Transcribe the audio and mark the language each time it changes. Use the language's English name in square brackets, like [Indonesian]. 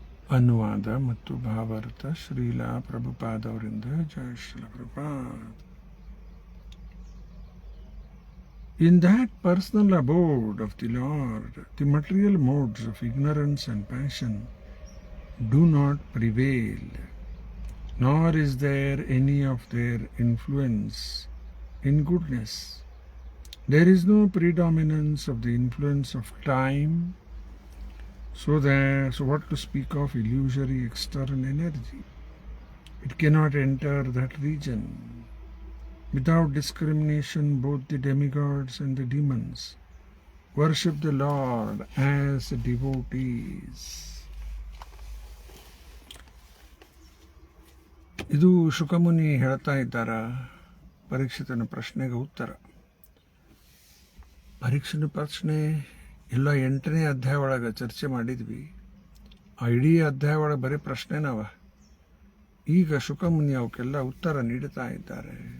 [Kannada] ಅನುವಾದ ಮತ್ತು ಭಾವಾರ್ಥ ಶ್ರೀಲ ಪ್ರಭುಪಾದ ಅವರಿಂದ. ಜಯ Srila Prabhupada. [English] In that personal abode of the Lord, the material modes of ignorance and passion do not prevail, nor is there any of their influence in goodness. There is no predominance of the influence of time, so what to speak of illusory external energy? It cannot enter that region. Without discrimination, both the demigods and the demons worship the Lord as devotees. [Kannada] ಇದು ಶುಕಮುನಿ ಹೇಳ್ತಾ ಇದ್ದಾರ ಪರೀಕ್ಷಿತನ ಪ್ರಶ್ನೆಗೆ ಉತ್ತರ. ಪರೀಕ್ಷಿತನ ಪ್ರಶ್ನೆ ಎಲ್ಲ 8ನೇ ಅಧ್ಯಾಯ ಒಳಗೆ ಚರ್ಚೆ ಮಾಡಿದ್ವಿ. ಆ ಇಡೀ ಅಧ್ಯಾಯ ಒಳಗೆ ಬರೀ ಪ್ರಶ್ನೆನವ. ಈಗ ಶುಕಮುನಿ ಅವಕ್ಕೆಲ್ಲ ಉತ್ತರ ನೀಡುತ್ತಾ ಇದ್ದಾರೆ.